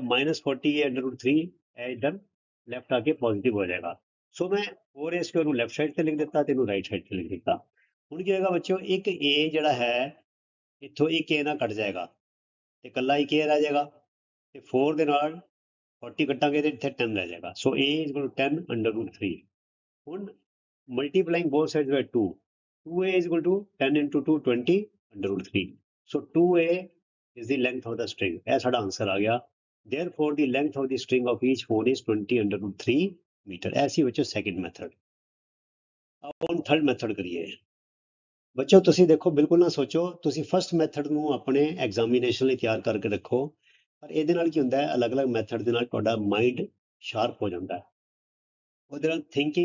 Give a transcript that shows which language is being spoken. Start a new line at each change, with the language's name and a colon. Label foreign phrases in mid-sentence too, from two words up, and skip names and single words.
Punjabi: ਮਾਈਨਸ 40a
English: under root
Punjabi: 3 ਇਹ ਇੱਧਰ ਲੈਫਟ ਆ ਕੇ ਪੋਜ਼ਿਟਿਵ ਹੋ ਜਾਏਗਾ ਸੋ ਮੈਂ 4a ਸਕੁਐਰ ਨੂੰ
English: left side
Punjabi: ਤੇ ਲਿਖ ਦਿੱਤਾ ਤੇ ਇਹਨੂੰ
English: right side
Punjabi: ਤੇ ਲਿਖ ਦਿੱਤਾ ਹੁਣ ਕੀ ਹੋਏਗਾ ਬੱਚਿਓ ਇੱਕ a ਜਿਹੜਾ ਹੈ ਇੱਥੋਂ ਇੱਕ a ਨਾਲ ਕੱਟ ਜਾਏਗਾ ਤੇ ਕੱਲਾ ਇੱਕ a ਰਹਿ ਜਾਏਗਾ ਤੇ 4 ਦੇ ਨਾਲ 40 ਕੱਟਾਂਗੇ ਤੇ ਇੱਥੇ 10 ਰਹਿ ਜਾਏਗਾ ਸੋ
English: a is equal to 10 under root
Punjabi: 3 ਹੁਣ
English: multiplying both sides by 2 2a is equal to 10 into 2 20 under root 3 so 2a is the length of the string
Punjabi: ਇਹ ਸਾਡਾ ਆਨਸਰ ਆ ਗਿਆ
English: therefore the length of the string of each phone is 20 under root 3 meter
Punjabi: ਐਸੀ ਬੱਚੋ
English: second method
Punjabi: अब ਹੁਣ
English: third method
Punjabi: ਕਰੀਏ ਬੱਚੋ ਤੁਸੀਂ ਦੇਖੋ ਬਿਲਕੁਲ ਨਾ ਸੋਚੋ ਤੁਸੀਂ
English: first method
Punjabi: ਨੂੰ ਆਪਣੇ ਐਗਜ਼ਾਮੀਨੇਸ਼ਨ ਲਈ ਤਿਆਰ ਕਰਕੇ ਰੱਖੋ ਪਰ ਇਹਦੇ ਨਾਲ ਕੀ ਹੁੰਦਾ ਹੈ ਅਲੱਗ-ਅਲੱਗ ਮੈਥਡ ਦੇ ਨਾਲ ਤੁਹਾਡਾ
English: mind sharp
Punjabi: ਹੋ ਜਾਂਦਾ ਹੈ ਉਹਦੇ ਨਾਲ ਥਿੰਕਿੰਗ